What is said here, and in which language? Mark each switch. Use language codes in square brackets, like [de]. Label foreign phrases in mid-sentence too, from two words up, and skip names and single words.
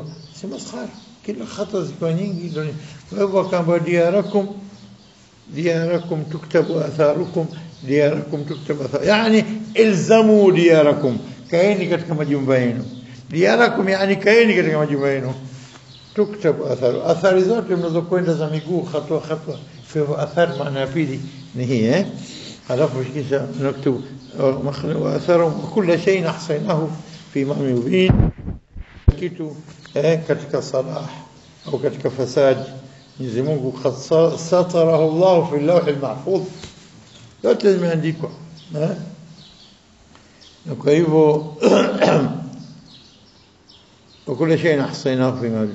[sw] Si maskhara, kila hatua ziko nyingi ndio. Kwa hivyo kama [ar] دياركم تكتب آثاركم، دياركم تكتب آثار, [sw] yani [ar] الزموا دياركم, [sw] kaeni katika majumba yenu. Diyarakum yani kaeni katika majumba yenu. [ar] تكتب آثار, [sw] athari zote mnazokwenda za miguu, hatua. Kwa hivyo athari maana ya pili ni hii halafu kisha [ar] نكتب وآثار كل شيء أحصيناه في إمام مبين, [sw] kitu katika salah au katika fasad, Mwenyezi Mungu [ar] سطره الله في اللوح المحفوظ, [sw] yote zimeandikwa. Na kwa hivyo kila [ar] شيء أحصيناه في إمام.